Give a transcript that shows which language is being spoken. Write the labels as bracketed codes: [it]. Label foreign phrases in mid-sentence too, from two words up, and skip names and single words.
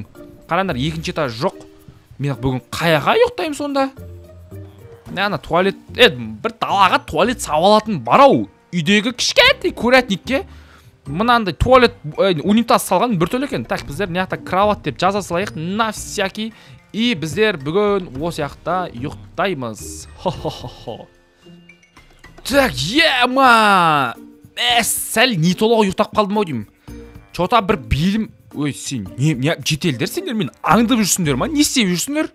[kk] Қараңдар, екінші этаж жоқ. Мен бүгін қаяға ұйықтаймын сонда? Ана туалет, бір далаға туалет салатын бар ау. Үйдегі кішкентай курятникке мынандай туалет унитаз салған бір төле екен. Так, біздер мына жақта кровать деп жаза салайық [ru] на всякий. [kk] И біздер бүгін осы жақта ұйықтаймыз. Так, сәл не толық ұйықтап қалдым ау деймін. Чота бір белім... Сен, жетелдер сендер мен аңдып жүрсіңдер ма? Не істеп жүрсіңдер?